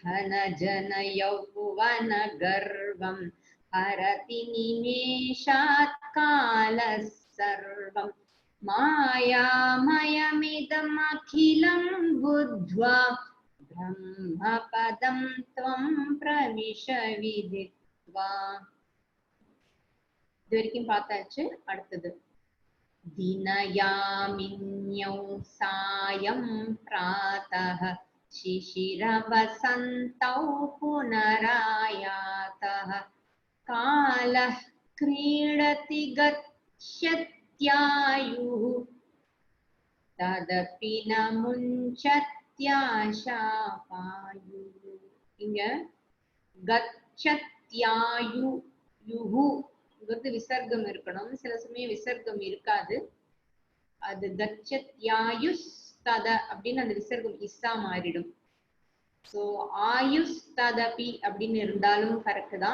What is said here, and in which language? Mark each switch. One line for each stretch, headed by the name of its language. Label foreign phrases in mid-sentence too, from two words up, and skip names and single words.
Sanskrit: धनजनयौवनगर्वं हरति निमेषात् कालः सर्वं मायामयमिदमखिलं बुद्ध्वा ब्रह्मपदं त्वं प्रविश विदित्वा।
Tamil: இதுவரைக்கும் பார்த்தாச்சு.
Sanskrit: அடுத்தது दिनयामिन्यौ सायं प्रातः शिशिरवसन्तौ पुनरायातः कालः क्रीडति गच्छत्यायुः तदपि न मुञ्चत्याशापायुः.
Tamil: இங்க
Sanskrit: गच्छत् தியாயு யுஹு
Tamil: விசர்க்கம் இருக்கணும். சில சமயம் விசர்க்கம் இருக்காது. அது
Sanskrit: गच्छत्यायुस् तत
Tamil: அப்படின்னு அந்த விசர்க்கம் இஸ்ஸா மாறிடும். சோ
Sanskrit: आयुस् तदपि
Tamil: அப்படின்னு இருந்தாலும் கரெக்ட் தான்.